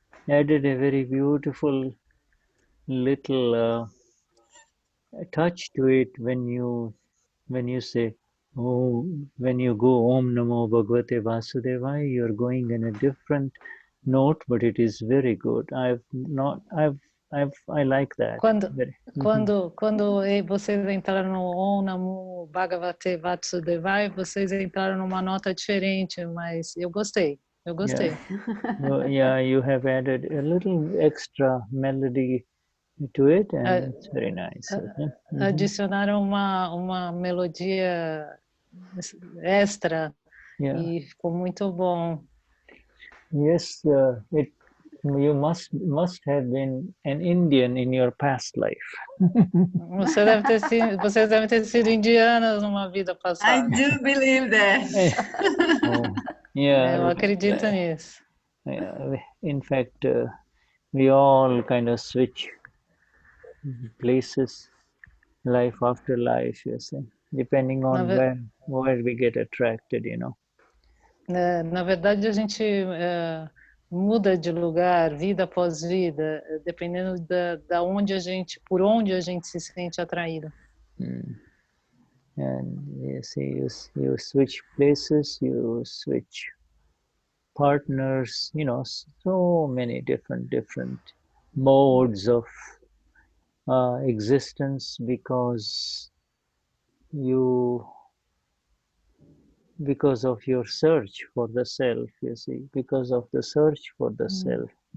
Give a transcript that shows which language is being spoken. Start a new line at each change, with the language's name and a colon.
English: added a very beautiful little touch to it when you say, oh, when you go Om Namo Bhagavate Vasudevaya, you're going in a different note, but it is very good. I like that.
Portuguese: Quando vocês entraram no Om Namo Bhagavate Vasudevaya, vocês entraram numa nota diferente, mas eu gostei.
English: Yeah. Yeah, you have added a little extra melody to it, and it's very nice.
Portuguese: Adicionaram uma melodia extra e ficou muito bom.
English: Yes, you must have been an Indian in your past life.
Portuguese: Vocês devem ter sido indianas numa vida passada.
English: I do believe that.
Portuguese: Eu acredito nisso.
English: In fact, we all kind of switch places, life after life, you see, depending on where we get attracted, you know.
Portuguese: Na verdade, a gente muda de lugar, vida após vida, dependendo da onde por onde a gente se sente atraído.
English: And you see, you switch places, you switch partners, you know, so many different modes of existence because of your search for the self, you see, because of the search for the self.